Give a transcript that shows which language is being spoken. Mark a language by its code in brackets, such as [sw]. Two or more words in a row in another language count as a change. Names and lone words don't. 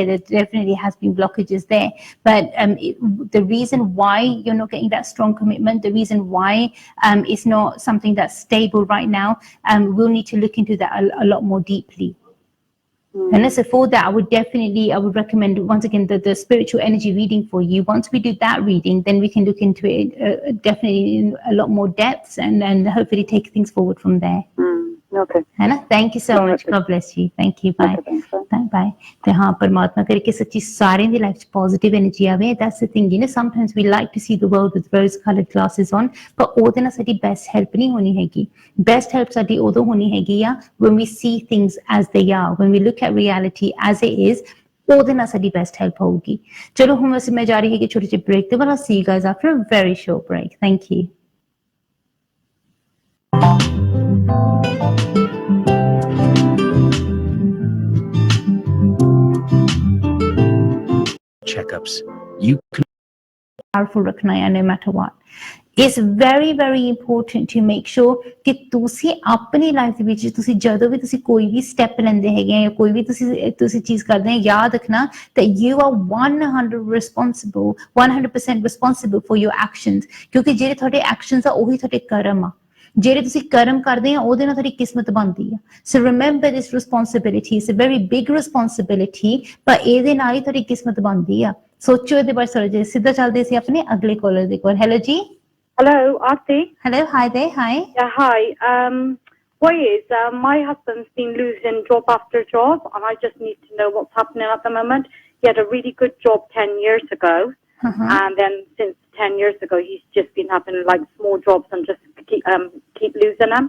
[en] There definitely has been blockages there. But the reason why you're not getting that strong commitment, the reason why it's not something that's stable right now, we'll need to look into that a lot more deeply. And so for that, I would recommend, once again, the spiritual energy reading for you. Once we do that reading, then we can look into it definitely in a lot more depths and hopefully take things forward from there. No, Okay. [hi] है ना? [en] Thank you so much. God bless you. Thank you. Bye. Okay, thanks. Bye. [pa] ਤੇ ਹਾਂ ਪਰਮਾਤਮਾ ਕਰੇ ਕਿ ਸੱਚੀ ਸਾਰਿਆਂ ਦੀ ਲਾਈਫ 'ਚ [en] positive energy [pa] ਆਵੇ. [en] That's the thing, you know, sometimes we like to see the world with rose colored glasses on, but [pa] ਉਹਦੇ ਨਾਲ ਸਾਡੀ ਬੈਸਟ ਹੈਲਪ ਨਹੀਂ ਹੋਣੀ ਹੈਗੀ. ਬੈਸਟ ਹੈਲਪ ਸਾਡੀ ਉਦੋਂ ਹੋਣੀ ਹੈਗੀ ਆ [en] when we see things as they are, when we look at reality as it is. [pa] ਉਹਦੇ ਨਾਲ ਸਾਡੀ [en] best help [pa] ਹੋਊਗੀ. ਚਲੋ ਹੁਣ ਅਸੀਂ ਮੈਂ ਜਾ ਰਹੀ ਹੈਗੀ ਛੋਟੀ ਜਿਹੀ ਬ੍ਰੇਕ ਤੇ, [en] but I'll see you guys after a very short break. Thank you. Checkups. You can [pa] Powerful ਰੱਖਣਾ ਹੈ [en] no matter what. It's very very important to make sure [pa] ਕਿ ਤੁਸੀਂ ਆਪਣੀ ਲਾਈਫ ਦੇ ਵਿੱਚ ਤੁਸੀਂ ਜਦੋਂ ਵੀ ਤੁਸੀਂ ਕੋਈ ਵੀ ਸਟੈਪ ਲੈਂਦੇ ਹੈਗੇ ਆ ਜਾਂ ਕੋਈ ਵੀ ਤੁਸੀਂ ਚੀਜ਼ ਕਰਦੇ ਆ, ਯਾਦ ਰੱਖਣਾ [en] that you are 100% responsible for your actions, [pa] ਕਿਉਂਕਿ ਜਿਹੜੇ ਤੁਹਾਡੇ ਐਕਸ਼ਨਸ ਆ ਉਹੀ ਤੁਹਾਡੇ ਕਰਮ ਆ. ਜਿਹੜੇ ਤੁਸੀਂ ਕਰਮ ਕਰਦੇ ਆ ਉਹਦੇ ਨਾਲ ਤੁਹਾਡੀ ਕਿਸਮਤ ਬਣਦੀ ਆ. [en] So remember this responsibility, it's a very big responsibility, [pa] ਪਰ ਇਹਦੇ ਨਾਲ ਹੀ ਤੁਹਾਡੀ ਕਿਸਮਤ ਬਣਦੀ ਆ. ਸੋਚੋ ਇਹਦੇ ਬਾਰੇ ਥੋੜਾ ਜਿਹਾ. ਸਿੱਧਾ ਚੱਲਦੇ ਸੀ ਆਪਣੇ ਅਗਲੇ ਕਾਲਰ ਦੇ ਕੋਲ. ਹੈਲੋ ਜੀ. [en] Hello, Arti. Hello, hi there, hi. Yeah, hi. What is, my husband's been losing job after job, and I just need to know what's happening at the moment. He had a really good job 10 years ago, and then since 10 years ago, he's just been having like small jobs and just keep losing them.